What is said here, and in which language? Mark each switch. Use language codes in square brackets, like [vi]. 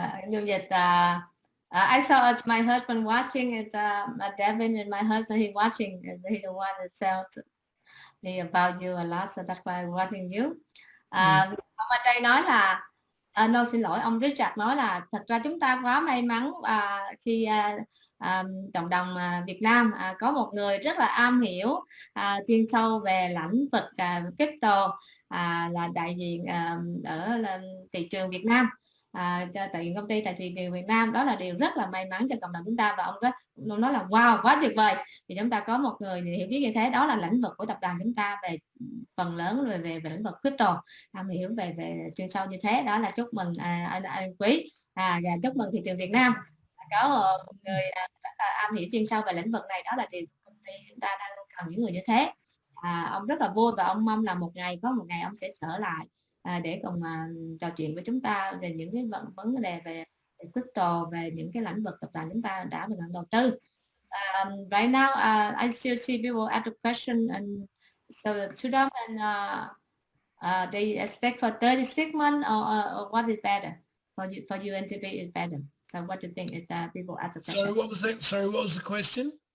[vi] Dịch, [en] I saw as my husband watching it, Devin and my husband, he watching, he the one that tells me about you a lot, so that's why I'm watching you. [vi] Ông ở đây nói là, [en] no, [vi] xin lỗi, ông Richard nói là thật ra chúng ta quá may mắn khi cộng đồng Việt Nam có một người rất là am hiểu chuyên sâu về lĩnh vực crypto, là đại diện ở thị trường Việt Nam, tại công ty tại thị trường Việt Nam. Đó là điều rất là may mắn cho cộng đồng chúng ta, và ông nói là [en] wow, [vi] quá tuyệt vời thì chúng ta có một người hiểu biết như thế. Đó là lĩnh vực của tập đoàn chúng ta về phần lớn về lĩnh vực crypto, am hiểu về chuyên sâu như thế. Đó là chúc mừng anh Quý, và chúc mừng thị trường Việt Nam có một người rất là am hiểu chuyên sâu về lĩnh vực này. Đó là điều công ty chúng ta đang cần những người như thế. Ông rất là vui, và ông mong là có một ngày ông sẽ trở lại để cùng trò chuyện với chúng ta về những cái vấn đề về crypto, về những cái lĩnh vực tập đoàn chúng ta đã và đang đầu tư. [en] Right now, I still see people ask a question, and so to them, and they expect for 36 months, or what is better for you and to be is better. So what do you think is that people ask the question? Sorry, what was that? Sorry, what was the question?